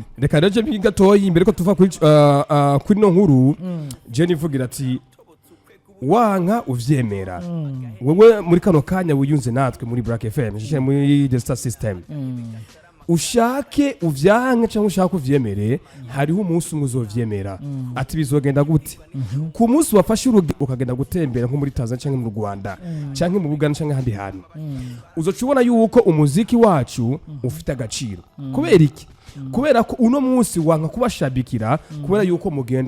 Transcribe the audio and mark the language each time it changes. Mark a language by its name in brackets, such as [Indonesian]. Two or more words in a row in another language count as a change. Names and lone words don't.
[Rundi] reka rero je gatoyi imbere ko tuva kuri no nkuru je nivugira ati wanka uvyemera wewe muri kano kanya wiyunze natwe muri Black FM je muri [English] the star system [Rundi] ushake uvyanke cyangwa ushaka uvyemere hariho umunsi umuzovyemera ati bizogenda gute ku munsi wafashe urugi ukagenda gutembera nko muri Tanzania cyangwa mu Rwanda cyangwa mu Buganda cyangwa handi hantu uzocubona yuko umuziki wacu ufite agaciro kubera iki kubera ko uno munsi wanka kubashabikira kubera yuko mugenda